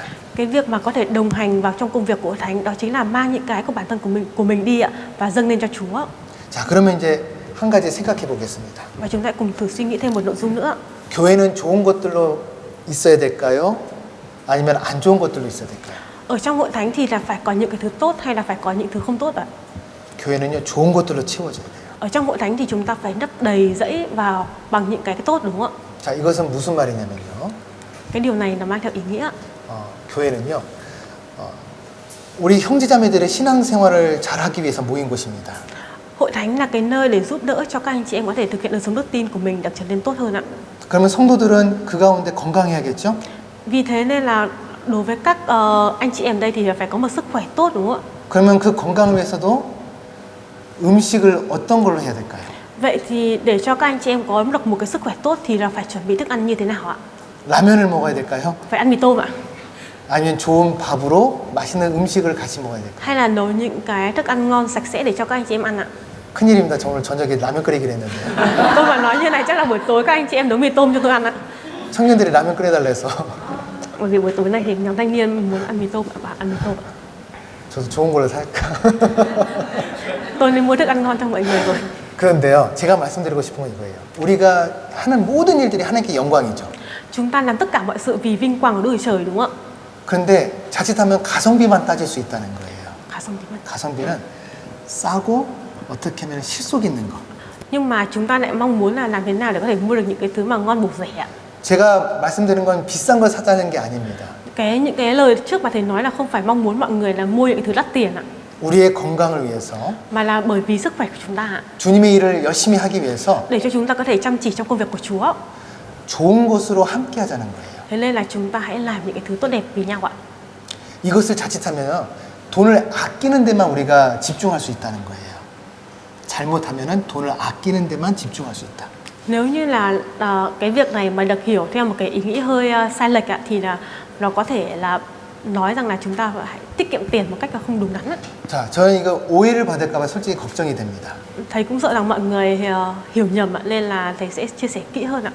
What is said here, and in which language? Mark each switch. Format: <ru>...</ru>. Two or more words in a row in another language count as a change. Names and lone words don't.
<vi>Cái việc mà có thể đồng hành vào trong công việc của hội thánh đó chính là mang những cái của bản thân của mình đi ạ và dâng lên cho Chúa.</vi> <ko>자, 그러면 이제 한 가지 생각해 보겠습니다.</ko> <vi>Và chúng ta cùng thử suy nghĩ thêm một nội dung nữa.</vi> <ko>교회는 좋은 것들로 있어야 될까요? 아니면 안 좋은 것들로 있어야 될까요?</ko> <vi>Ở trong hội thánh thì là phải có những cái thứ tốt hay là phải có những thứ không tốt ạ?</vi> <ko>교회는요, 좋은 것들로 채워져야 돼요.</ko> <vi>Ở trong hội thánh thì chúng ta phải đắp đầy dẫy vào bằng những cái tốt, đúng không ạ?</vi> <ko>자, 이것은 무슨 말이냐면요.</ko> <vi>Cái điều này nó mang theo ý nghĩa.</vi> <ko>교회는요, 우리 형제자매들의 신앙생활을 잘하기 위해서 모인 곳입니다.</ko> <vi>Hội thánh là cái nơi để giúp đỡ cho các anh chị em có thể thực hiện đời sống đức tin của mình được trở nên tốt hơn ạ.</vi> <ko>그러면 성도들은 그 가운데 건강해야겠죠?</ko> <vi>Vì thế nên là đối với các anh chị em đây thì phải có một sức khỏe tốt, đúng không ạ?</vi> <ko>그러면 그 건강을 위해서도 음식을 어떤 걸로 해야 될까요?</ko> <vi>Vậy thì để cho các anh chị em có được một cái sức khỏe tốt thì là phải chuẩn bị thức ăn như thế nào ạ?</vi> <ko>라면을 먹어야 될까요?</ko> <vi>Phải ăn mì tôm ạ?</vi> <ko>아니면 좋은 밥으로 맛있는 음식을 같이 먹어야 될까요?</ko> <vi>Hay là nấu những cái thức ăn ngon sạch sẽ để cho các anh chị em ăn ạ?</vi> <ko>큰일입니다. 저 오늘 저녁에 라면 끓이기로 했는데</ko> <vi>Tôi mà nói như này chắc là buổi tối các anh chị em nấu mì tôm cho tôi ăn ạ.</vi> <ko>청년들이 라면 끓여달라 해서</ko> <vi>Bởi vì buổi tối này thì nhóm thanh niên muốn ăn mì tôm ạ, và ăn mì tôm ạ.</vi> <ko>저도 좋은 걸로 살까?</ko> <vi>Tôi nên mua thức ăn ngon cho mọi người rồi.</vi> <ko>그런데요, 제가 말씀드리고 싶은 건 이거예요. 우리가 하는 모든 일들이 하나님께 영광이죠.</ko> <vi>Chúng ta làm tất cả mọi sự vì vinh quang của Đức Chúa Trời, đúng không ạ?</vi> <ko>그런데 자칫하면 가성비만 따질 수 있다는 거예요. 가성비만. 가성비는 싸고 어떻게 하면 실속 있는 거.</ko> <vi>Nhưng mà chúng ta lại mong muốn là làm thế nào để có thể mua được những cái thứ mà ngon bổ rẻ ạ.</vi> <ko>제가 말씀드리는 건 비싼 걸 사자는 게 아닙니다.</ko> <vi>Những cái lời trước mà thầy nói là không phải mong muốn mọi người là mua những cái thứ đắt tiền ạ,</vi> <ko>우리의 건강을 위해서,</ko> <vi>mà là bởi vì sức khỏe của chúng ta ạ.</vi> <ko>주님의 일을 열심히 하기 위해서</ko> <vi>Để cho chúng ta có thể chăm chỉ trong công việc của Chúa.</vi> <ko>좋은 것으로 함께 하자는 거예요.</ko> <vi>Thế nên là chúng ta hãy làm những cái thứ tốt đẹp vì nhau ạ.</vi> <ko>이것을 자칫하면 돈을 아끼는 데만 우리가 집중할 수 있다는 거예요. 잘못하면은 돈을 아끼는 데만 집중할 수 있다.</ko> <vi>Nếu như là cái việc này mà được hiểu theo một cái ý nghĩ hơi sai lệch ạ, thì là nó có thể là nói rằng là chúng ta hãy tiết kiệm tiền một cách là không đúng đắn ạ.</vi> <ko>자, 저는 이거 오해를 받을까봐 솔직히 걱정이 됩니다.</ko> <vi>Thầy cũng sợ rằng mọi người hiểu nhầm ạ, nên là thầy sẽ chia sẻ kỹ hơn ạ.</vi>